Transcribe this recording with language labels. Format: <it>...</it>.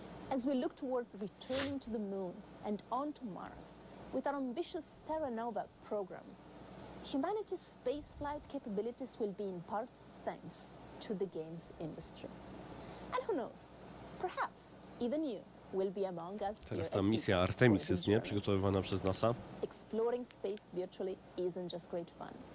<en>As we look towards returning to the moon and on to Mars with our ambitious Terra Nova program, humanity's spaceflight capabilities will be in part thanks to the games industry. And who knows, perhaps even you will be among us.</en> <pl>Teraz ta misja Artemis jest, nie? Przygotowywana przez NASA.</pl> <en>Exploring space virtually isn't just great fun.</en>